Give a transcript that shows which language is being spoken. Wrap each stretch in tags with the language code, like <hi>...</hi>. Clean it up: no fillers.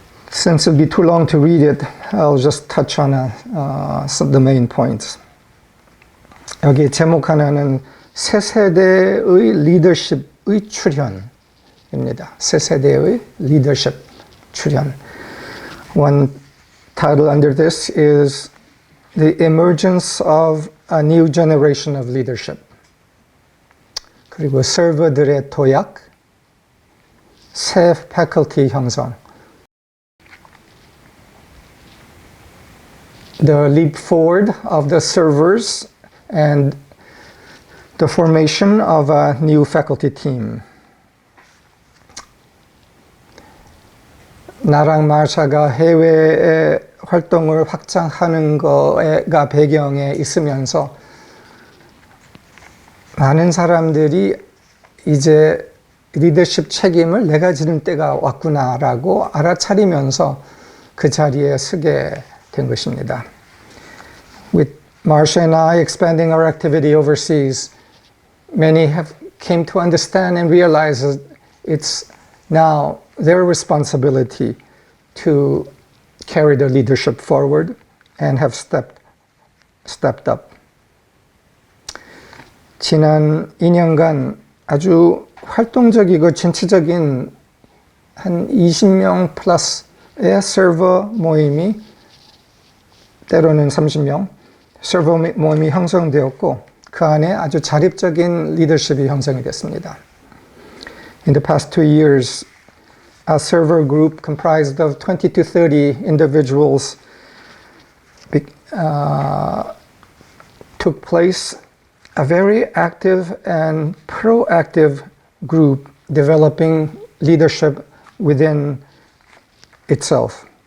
<en>Since it'll be too long to read it, I'll just touch on the main points.</en> <ko>여기 제목 하나는 새 세대의 리더십의 출현입니다. 새 세대의 리더십 출현.</ko> <en>One title under this is The Emergence of a New Generation of Leadership.</en> <ko>그리고 서버들의 도약, 새 패컬티 형성.</ko> <en>The leap forward of the servers and the formation of a new faculty team.</en> <ko>나랑 마샤가 해외의 활동을 확장하는 거가 배경에 있으면서 많은 사람들이 이제 리더십 책임을 내가 지는 때가 왔구나라고 알아차리면서 그 자리에 서게 된 것입니다.</ko> <en>With Marsha and I expanding our activity overseas, many have came to understand and realize that it's now their responsibility to carry the leadership forward and have stepped up.</en> <ko>지난 2년간 아주 활동적이고 진취적인 한 20명 플러스의 서버 모임이, 때로는 30명 서버 모임이 형성되었고 그 안에 아주 자립적인 리더십이 형성이 됐습니다.</ko> <en>In the past 2 years, a server group comprised of 20 to 30 individuals took place, a very active and proactive group developing leadership within itself.</en>